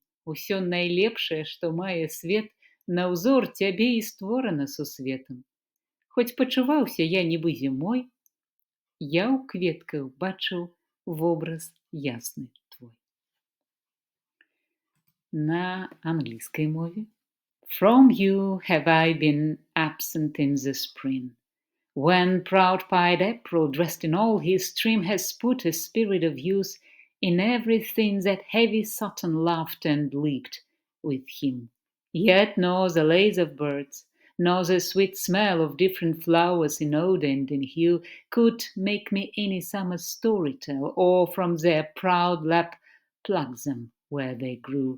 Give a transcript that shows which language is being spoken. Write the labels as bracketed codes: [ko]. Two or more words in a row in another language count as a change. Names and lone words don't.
[be] Усё найлепшае, што мае свет, на ўзор цябе і створана сусветам. Хоць пачуваўся я нібы зімой, я ў кветках бачыў вобраз ясны твой. На англійскай мове. [en] From you have I been absent in the spring, when proud-pied April, dressed in all his trim, has put a spirit of youth in everything that heavy Saturn laughed and leaped with him. Yet nor the lays of birds, nor the sweet smell of different flowers in odor and in hue could make me any summer story tell, or from their proud lap pluck them where they grew.